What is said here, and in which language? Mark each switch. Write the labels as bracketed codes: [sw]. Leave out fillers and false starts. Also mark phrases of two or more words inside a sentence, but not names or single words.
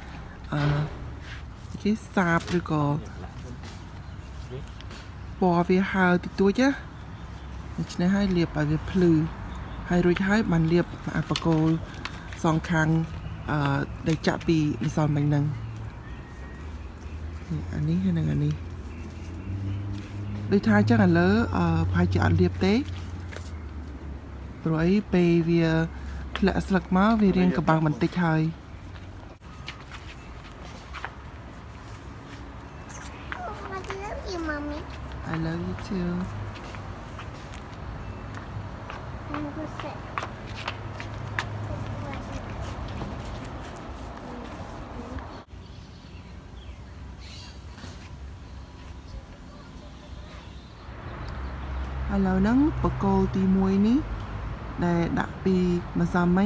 [km] គេសាបឬក៏ពណ៌វាហើរតិចតួចណាដូច្នេះហើយលាបឲ្យវាភ្លឺហើយរួចហើយបានលាបអាបកគោសងខាងได้ចាក់ពីម្សិលមិញហ្នឹងអានេះហើយនឹងអានេះដូចថាអញ្ចឹងឥឡូវប្រហែលជាអត់លាបទេព្រោះអីពេលវាធ្លាក់ស្លឹកមកវារៀងកបាំងបន្តិចហើយ [en] I love you, mommy. I love you too I'm gonna sit. [km] ឥឡូវហ្នឹងបកគោទី1នេះដែលដាក់ពីម្សិលមិញ